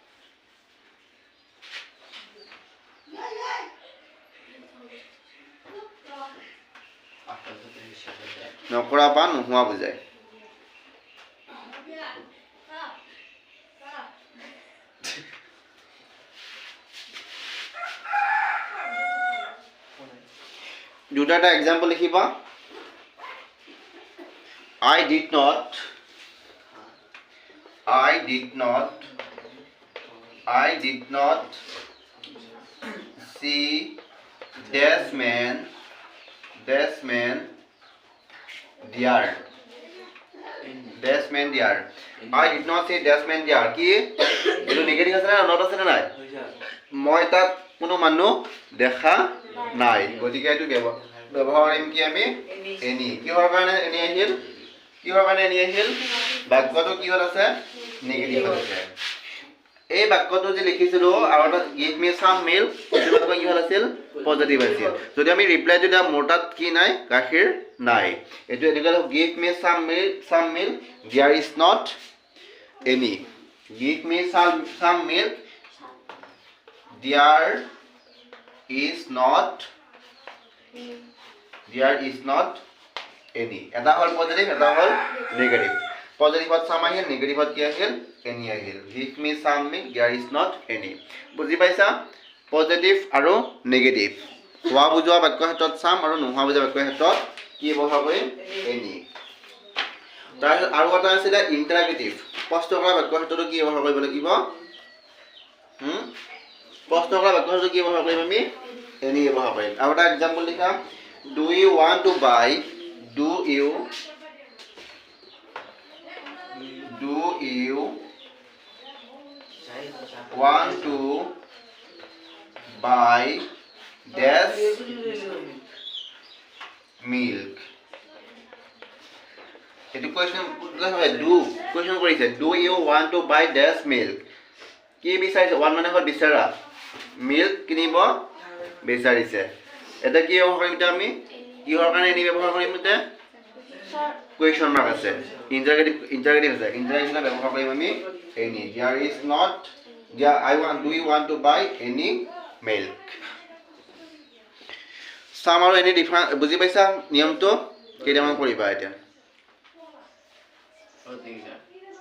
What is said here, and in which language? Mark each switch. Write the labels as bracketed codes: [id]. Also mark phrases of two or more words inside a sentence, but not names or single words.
[as] নকৰা বা নোহোৱা বুজায় দুটা এটা এক্সাম্পল লিখিবা [en] I did not see this man there I did not see this man there [as] কি এটো নেগেটিভ আছে না নট আছে না নাই মই তাত কোনো মানুহ দেখা নাই গতিকে এটো ব্যৱহাৰ কৰিম কি আমি এনি কিহৰ কাৰণে এনি আহিল বাক্যটো কিহত আছে নেগেটিভ আছে এই বাক্যটো যে লিখিছিলো আৰু এটা [en] give me some milk [as] এই বাক্য কিহত আছিল পজিটিভ আছিল যদি আমি ৰিপ্লাই যদি মোৰ তাত কি নাই গাখীৰ নাই এটো এদিকে [en] give me some milk there is not any give me some milk there is not any [as] এটা হল পজিটিভ এটা হল নেগেটিভ পজিটিভত সাম আহিল নেগেটিভত কি আহিল এনি আহিল [en] give me some milk there is not any [as] বুজি পাইছা পজিটিভ আৰু নেগেটিভ হোৱা বুজোৱা বাক্যৰ ক্ষেত্ৰত সাম আৰু নোহোৱা বুজোৱা বাক্যৰ ক্ষেত্ৰত কি ব্যৱহাৰ কৰিম এনি তাৰ আৰু এটা আছে ইন্টাৰগেটিভ স্পষ্ট কৰা বাক্যৰ ক্ষেত্ৰত কি ব্যৱহাৰ কৰিব লাগিব স্পষ্ট কৰা বাক্যৰ ক্ষেত্ৰত কি ব্যৱহাৰ কৰিম আমি এনি ব্যৱহাৰ কৰিম আৰু এটা এক্সাম্পল লিখা [en] do you want to buy this milk [as] এটো কোৱেশ্চন কৰিছে [en] do you want to buy this milk [as] কি বিচাৰিছে ওয়ান মানে হল বিচাৰা মিল্ক কিনিব বিচাৰিছে এটা কি ব্যৱহাৰ কৰিম আমি কিহৰ কাৰণে এনি ব্যৱহাৰ কৰিম তে [en] question mark [as] আছে ইন্টাৰগেটিভ আছে ইন্টাৰগেটিভ ব্যৱহাৰ কৰিম আমি এনি [en] there is not do you want to buy any milk [as] সাম আৰু এনি ডিফাৰেন্স বুজি পাইছা নিয়মটো কেইটামান কৰিবা এতিয়া